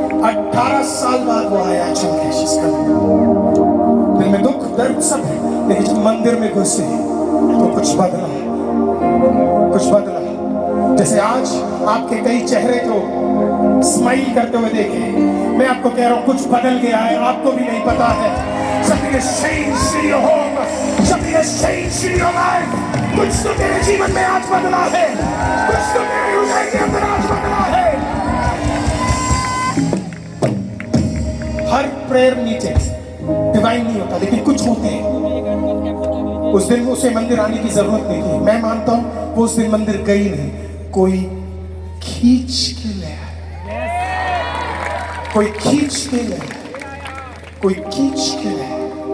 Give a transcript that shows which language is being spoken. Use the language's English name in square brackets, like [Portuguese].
[Hindi] 18 साल बाद वो आया चल के। दिल में दुख दर्द सब है, लेकिन जब मंदिर में घुसे तो कुछ बदला, कुछ बदला। जैसे आज आपके कई चेहरे को स्माइल करते हुए देखे, मैं आपको कह रहा हूं कुछ बदल गया है, आपको भी नहीं पता है। [English] Something has changed in your home, something has changed in your life. [Hindi] कुछ तो तेरे जीवन में आज बदला है, कुछ तो तेरे हृदय के अंदर आज बदला है। हर प्रेयर मीटिंग डिवाइन नहीं होता, लेकिन कुछ होते हैं। उस दिन उसे मंदिर आने की जरूरत नहीं थी। मैं मानता हूं वो उस दिन मंदिर गई नहीं, कोई खींच के ले आया, कोई खींच के ले आया, कोई खींच के ले आया।